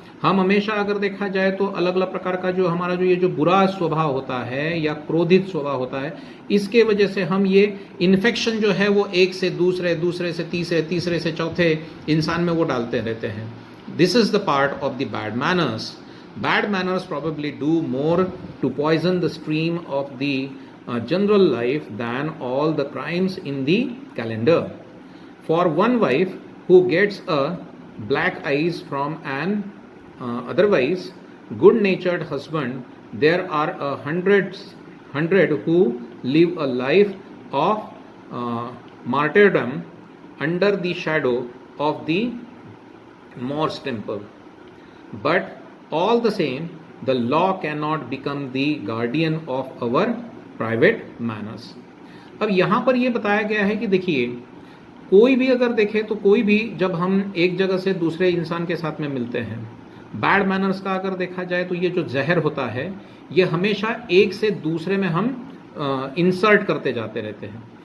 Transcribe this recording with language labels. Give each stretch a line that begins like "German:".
Hindi: हम हमेशा अगर देखा जाए तो अलग अलग प्रकार का जो हमारा जो ये जो बुरा स्वभाव होता है या क्रोधित स्वभाव होता है, इसके वजह से हम ये इन्फेक्शन जो है वो एक से दूसरे, दूसरे से तीसरे, तीसरे से चौथे इंसान में वो डालते रहते हैं।
English: This is the part of the bad manners. Bad manners probably do more to poison the stream of the general life than all the crimes in the calendar. For one wife who gets a black eyes from an otherwise good-natured husband, there are hundred who live a life of martyrdom under the shadow of the Morse temple. But all the same, the law cannot become the guardian of our private manners.
Hindi: अब यहाँ पर ये बताया गया है कि देखिए कोई भी अगर देखे तो कोई भी जब हम एक जगह से दूसरे इंसान के साथ में मिलते हैं, बैड मैनर्स का अगर देखा जाए तो ये जो जहर होता है ये हमेशा एक से दूसरे में हम इंसर्ट करते जाते रहते हैं।